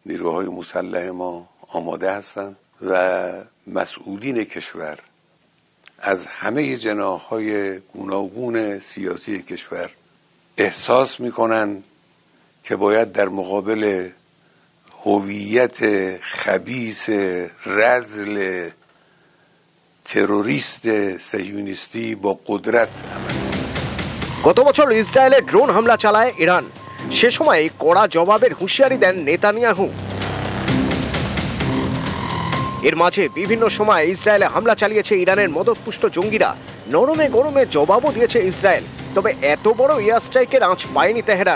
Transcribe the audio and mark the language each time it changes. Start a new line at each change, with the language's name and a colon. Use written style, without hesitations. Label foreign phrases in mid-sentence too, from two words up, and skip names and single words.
Persian: نیروهای مسلح ما آماده هستند و مسئولین کشور از همه جناح‌های گوناگون سیاسی کشور احساس می‌کنند که باید در مقابل هویت خبیث رذل تروریست صهیونیستی با قدرت عمل کنند.
Bangla: গত বছর ইসরায়েলে ড্রোন হামলা চালায় ইরান। সে সময় কড়া জবাবের হুঁশিয়ারি দেন নেতানিয়াহু। এর মাঝে বিভিন্ন সময় ইসরায়েলে হামলা চালিয়েছে ইরানের মদতপুষ্ট জঙ্গিরা। নরমে গরমে জবাবও দিয়েছে ইসরায়েল। তবে এত বড় এয়ার স্ট্রাইকের আঁচ পায়নি তেহরান।